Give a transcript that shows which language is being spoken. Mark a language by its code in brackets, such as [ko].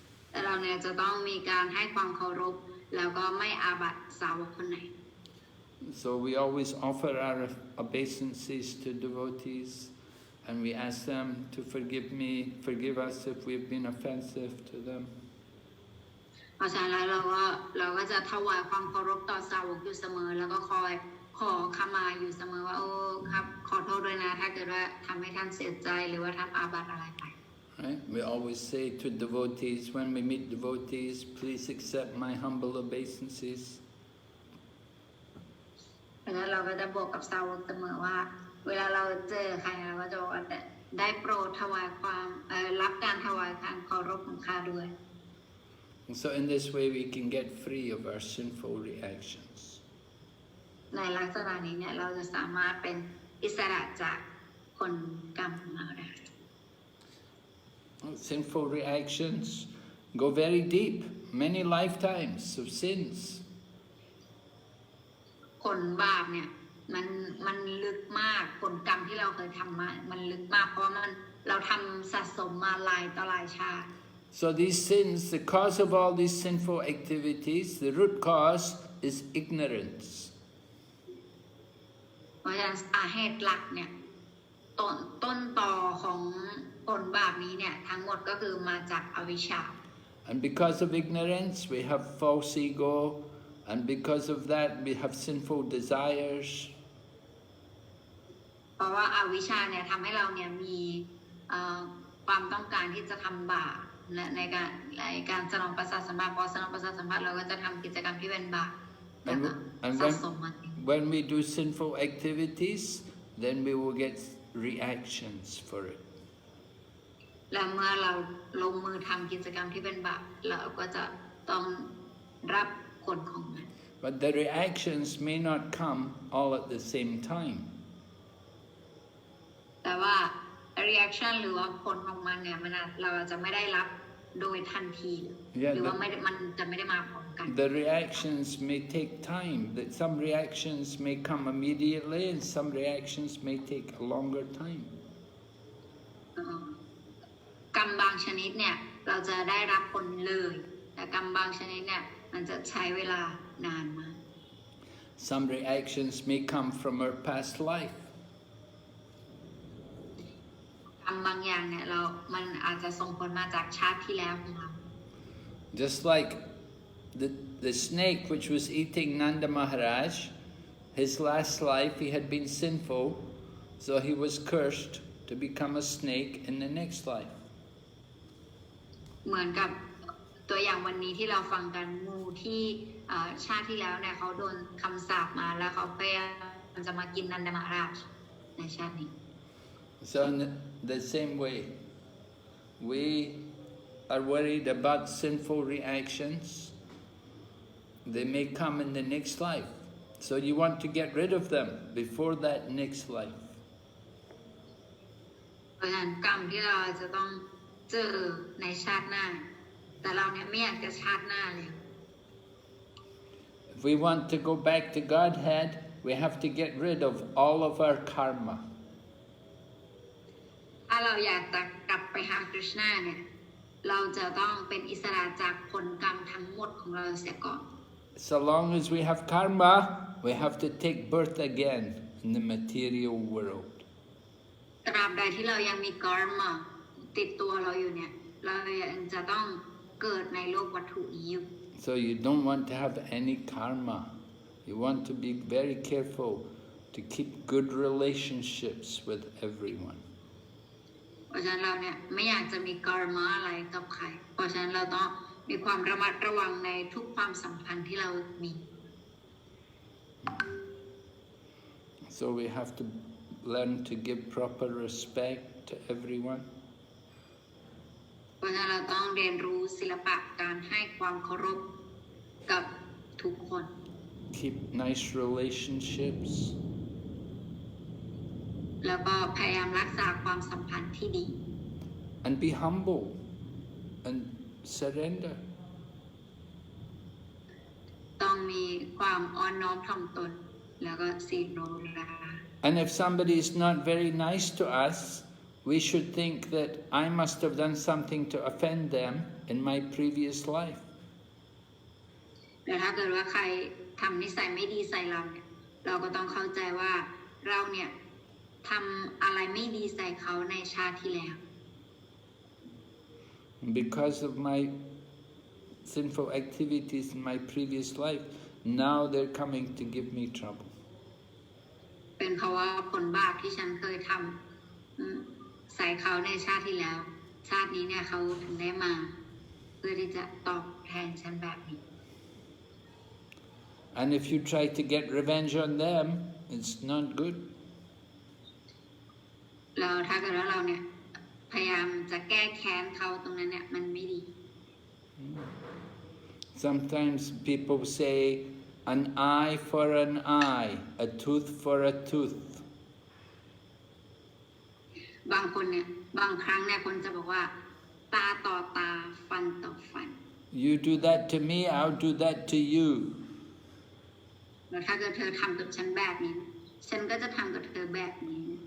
[th] แต่เราเนี่ยจะต้องมีการให้ความเคารพแล้วก็ไม่อาบัติสาวกคนไหน [en] So we always offer our obeisances to devotees, and we ask them to forgive us if we've been offensive to them. [th] เพราะฉะนั้นเราก็จะถวายความเคารพต่อสาวกอยู่เสมอแล้วก็คอยขอขมาอยู่เสมอว่าโอ้ครับขอโทษด้วยนะถ้าเกิดว่าทำให้ท่านเสียใจหรือว่าทำอาบัติอะไรไป [en] Right? We always say to devotees, when we meet devotees, please accept my humble obeisances. [th] เพราะฉะนั้นเราก็จะบอกกับสาวกเสมอว่าเวลาเราเจอใครเราก็จะบอกว่าได้โปรดถวายความรับการถวายการเคารพของข้าด้วย [en] And so in this way we can get free of our sinful reactions. [th] ในลักษณะนี้เนี่ยเราจะสามารถเป็นอิสระจากผลกรรมของเราได้ [en] Sinful reactions go very deep, many lifetimes of sins. [th] ผลบาปเนี่ยมันลึกมากผลกรรมที่เราเคยทำมามันลึกมากเพราะเราทำสะสมมาหลายต่อหลายชาติ [en] So these sins, the cause of all these sinful activities, the root cause is ignorance. [th] เพราะฉะนั้นสาเหตุหลักเนี่ยต้นตอของผลบาปนี้เนี่ยทั้งหมดก็คือมาจากอวิชชา [en] And because of ignorance, we have false ego, and because of that, we have sinful desires. [th] เพราะว่าอาวิชชาเนี่ยทำให้เราเนี่ยมีความต้องการที่จะทำบาปและในการสนองประสาทสัมผัสพอสนองประสาทสัมผัสเราก็จะทำกิจกรรมที่เป็นบาปแล้วก็สะสมมัน [en] When we do sinful activities, then we will get reactions for it. [th] และเมื่อเราลงมือทำกิจกรรมที่เป็นบาปเราก็จะต้องรับผลของมัน [en] But the reactions may not come all at the same time. [th] แต่ว่า reaction หรือว่าผลของมันเนี่ยเราจะไม่ได้รับโดยทันทีหรือว่ามันจะไม่ได้มาพร้อมกัน [en] The reactions may take time. That some reactions may come immediately, and some reactions may take a longer time. [th] กรรมบางชนิดเนี่ยเราจะได้รับผลเลยแต่กรรมบางชนิดเนี่ยมันจะใช้เวลานานมาก [en] Some reactions may come from our past life. [th] กรรมบางอย่างเนี่ยมันอาจจะส่งผลมาจากชาติที่แล้วของเรา [en] Just like the snake which was eating Nanda Maharaj, his last life he had been sinful, so he was cursed to become a snake in the next life. [th] เหมือนกับตัวอย่างวันนี้ที่เราฟังกันงูที่ชาติที่แล้วเนี่ยเขาโดนคำสาปมาแล้วเขาพยายามจะมากินนันดามาราชในชาตินี้ [en] So in the same way, we are worried about sinful reactions. They may come in the next life. So you want to get rid of them before that next life. [th] เพราะฉะนั้นกรรมที่เราจะต้องเจอในชาติหน้าแต่เราเนี่ยไม่อยากจะชาติหน้าเลย [en] If we want to go back to Godhead, we have to get rid of all of our karma. [th] ถ้าเราอยากจะกลับไปหาคริชนาเนี่ยเราจะต้องเป็นอิสระจากผลกรรมทั้งหมดของเราเสียก่อน [en] So long as we have karma, we have to take birth again in the material world. [th] ตราบใดที่เรายังมีกรรมติดตัวเราอยู่เนี่ยเรายังจะต้องเกิดในโลกวัตถุนี้อยู่ [en] So you don't want to have any karma. You want to be very careful to keep good relationships with everyone. [th] เพราะฉะนั้นเราเนี่ยไม่อยากจะมีกรรมอะไรกับใครเพราะฉะนั้นเราต้องมีความระมัดระวังในทุกความสัมพันธ์ที่เรามี [en] So we have to learn to give proper respect to everyone. [th] เพราะฉะนั้นเราต้องเรียนรู้ศิลปะการให้ความเคารพกับทุกคน [en] Keep nice relationships. [th] แล้วก็พยายามรักษาความสัมพันธ์ที่ดี [en] And be humble and surrender. [th] ต้องมีความอ่อนน้อมถ่อมตนแล้วก็สิ้นโลลา [en] And if somebody is not very nice to us, we should think that I must have done something to offend them in my previous life. [th] แต่ถ้าเกิดว่าใครทำนิสัยไม่ดีใส่เราเนี่ยเราก็ต้องเข้าใจว่าเราเนี่ยทำอะไรไม่ดีใส่เขาในชาติที่แล้ว [en] Because of my sinful activities in my previous life, now they're coming to give me trouble. [th] เป็นเพราะว่าผลบาปที่ฉันเคยทำใส่เขาในชาติที่แล้ว ชาตินี้เนี่ยเขาถึงได้มาเพื่อที่จะตอบแทนฉันแบบนี้ [en] And if you try to get revenge on them, it's not good. [th] แล้วถ้าเกิดว่าเราเนี่ยพยายามจะแก้แค้นเขาตรงนั้นเนี่ยมันไม่ดี [en] Sometimes people say, an eye for an eye, a tooth for a tooth. [th] บางคนเนี่ยบางครั้งเนี่ยคนจะบอกว่าตาต่อตาฟันต่อฟัน [en] You do that to me, I'll do that to you. [th] แล้วถ้าเกิดเธอทำกับฉันแบบนี้ฉันก็จะทำกับเธอแบบนี้